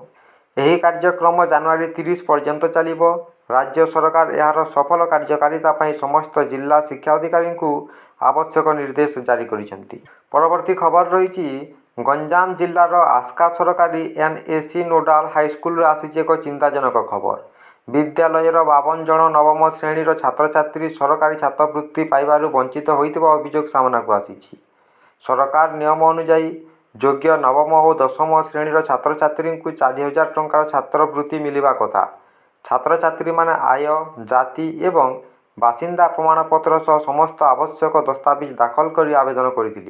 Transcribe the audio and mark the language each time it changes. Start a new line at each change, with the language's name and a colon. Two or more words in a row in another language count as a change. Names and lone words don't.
Odia: ଏହି କାର୍ଯ୍ୟକ୍ରମ ଜାନୁଆରୀ 30 ପର୍ଯ୍ୟନ୍ତ ଚାଲିବ। ରାଜ୍ୟ ସରକାର ଏହାର ସଫଳ କାର୍ଯ୍ୟକାରିତା ପାଇଁ ସମସ୍ତ ଜିଲ୍ଲା ଶିକ୍ଷା ଅଧିକାରୀଙ୍କୁ ଆବଶ୍ୟକ ନିର୍ଦ୍ଦେଶ ଜାରି କରିସାରିଛନ୍ତି। ପରବର୍ତ୍ତୀ ଖବର ରହି ଗଞ୍ଜାମ ଜିଲ୍ଲାର ଆସ୍କା ସରକାରୀ ଏନଏସି ନୋଡାଲ ହାଇସ୍କୁଲ ଆସି ଏକ ଚିନ୍ତାଜନକ ଖବର। ବିଦ୍ୟାଳୟର 52 ଜଣ ନବମ ଶ୍ରେଣୀର ଛାତ୍ରଛାତ୍ରୀ ସରକାରୀ ଛାତ୍ରବୃତ୍ତି ପାଇବାରୁ ବଞ୍ଚିତ ହୋଇଥିବା ଅଭିଯୋଗ ସାମ୍ନାକୁ ଆସିଛି। ସରକାର ନିୟମ ଅନୁଯାୟୀ ଯୋଗ୍ୟ ନବମ ଓ ଦଶମ ଶ୍ରେଣୀର ଛାତ୍ରଛାତ୍ରୀଙ୍କୁ 4,000 ଟଙ୍କାର ଛାତ୍ରବୃତ୍ତି ମିଳିବା କଥା। ଛାତ୍ରଛାତ୍ରୀମାନେ ଆୟ, ଜାତି ଏବଂ ବାସିନ୍ଦା ପ୍ରମାଣପତ୍ର ସହ ସମସ୍ତ ଆବଶ୍ୟକ ଦସ୍ତାବିଜ ଦାଖଲ କରି ଆବେଦନ କରିଥିଲେ।